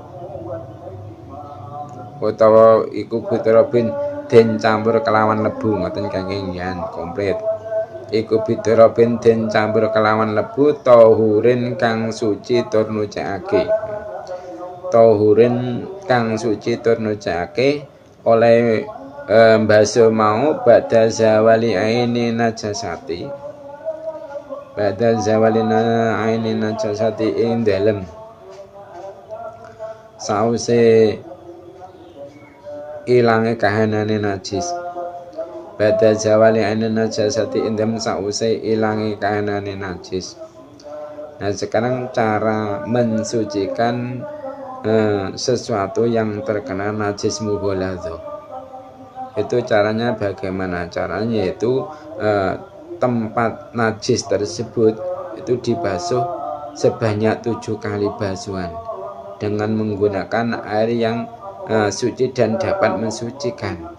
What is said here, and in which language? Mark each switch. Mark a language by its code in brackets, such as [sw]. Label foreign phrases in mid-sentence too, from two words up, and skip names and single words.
[jv] Utawa iku biturabin den campur kelawan lebu, ngoten kangge yan komplit. Iku biturabin den campur kelawan lebu tahurin kang suci tur nucake. Tahurin kang suci tur nucake oleh baso mau [ar] بعد زوال عين النجاسة. بعد زوال عين النجاسة [jv] ing dalem sause ilange kahanane najis. [ar] بعد زوال عين النجاسة [jv] ing dalem sause ilange kahanane najis. [id] Nah sekarang cara mensucikan sesuatu yang terkena najis mughaladho. Itu caranya bagaimana? Caranya yaitu tempat najis tersebut itu dibasuh sebanyak 7 kali basuhan dengan menggunakan air yang suci dan dapat mensucikan.